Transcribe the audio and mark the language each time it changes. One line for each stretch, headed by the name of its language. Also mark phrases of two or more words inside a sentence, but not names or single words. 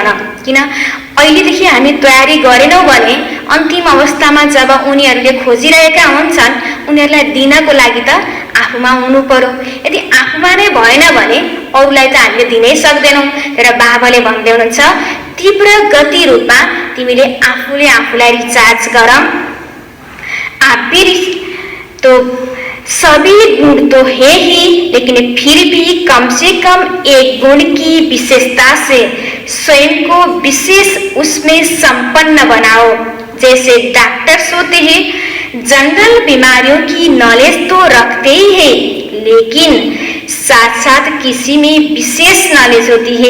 Nepali: किन अहिलेदेखि हामी तयारी गरेनौँ भने अन्तिम अवस्थामा जब उनीहरूले खोजिरहेका हुन्छन् उनीहरूलाई दिनको लागि त आफूमा हुनु पर्यो। यदि आफूमा नै भएन भने अरूलाई त हामीले दिनै सक्दैनौँ। तर बाबाले भन्दै हुनुहुन्छ तीव्र गति रूपमा तिमीले आफूले आफूलाई रिचार्ज गर।
Hindi: आप भी तो सभी गुण तो है ही, लेकिन फिर भी कम से कम एक गुण की विशेषता से स्वयं को विशेष उसमें संपन्न बनाओ। जैसे डॉक्टर्स होते हैं, जनरल बीमारियों की नॉलेज तो रखते ही है, लेकिन साथ साथ किसी में विशेष नॉलेज होती है।